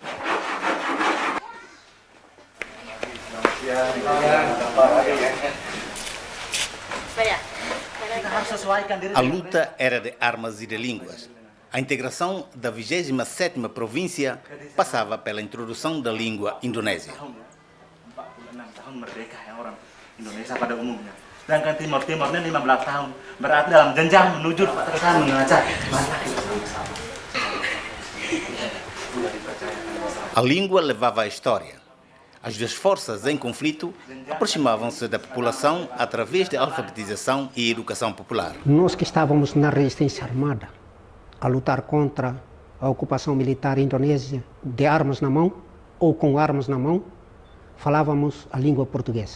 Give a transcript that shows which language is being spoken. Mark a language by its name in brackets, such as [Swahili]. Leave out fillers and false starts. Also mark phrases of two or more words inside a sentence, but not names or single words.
[Portuguese] A luta era de armas e de línguas. A integração da 27ª província passava pela introdução da língua indonésia. [Indonesian] Indonesia pada umumnya. Sedangkan Timor ini 15 tahun. Berarti dalam jenjang menuju keterkesan mengajar. [Portuguese] A língua levava a história. As duas forças em conflito aproximavam-se da população através de alfabetização e educação popular. Nós que estávamos na resistência armada, a lutar contra a ocupação militar indonésia, de armas na mão ou com armas na mão, falávamos a língua portuguesa.